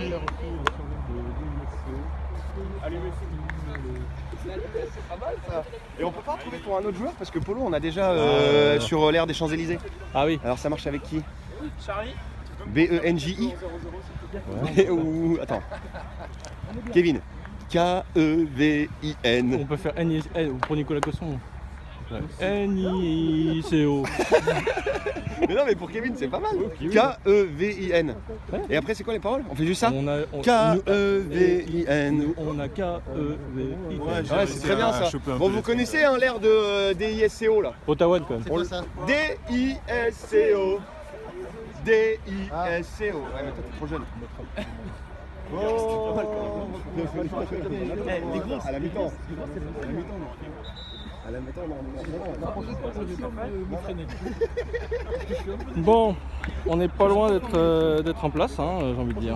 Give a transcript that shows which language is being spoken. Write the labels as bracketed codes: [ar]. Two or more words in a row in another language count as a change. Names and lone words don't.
[fr] C'est pas mal ça. Et on peut pas trouver pour un autre joueur parce que Polo on a déjà sur l'air des Champs-Élysées. Ah oui. Alors ça marche avec qui? Charlie. B-E-N-J-I ou attends. Kevin. K-E-V-I-N. On peut faire N pour Nicolas Cosson. N-I-C-O. Mais non mais pour Kevin c'est pas mal. K-E-V-I-N. Et après c'est quoi les paroles? On fait juste ça? K-E-V-I-N. On a K-E-V-I-N. Ouais c'est très bien ça. Bon vous connaissez hein, l'air de D-I-S-C-O là? Ottawa quand même. C'est quoi ça? D-I-S-C-O. D-I-S-C-O. Ouais mais toi t'es trop jeune. Oh. À la mi-temps. À la mi-temps, Bon, on n'est pas loin d'être en place, hein, j'ai envie de dire.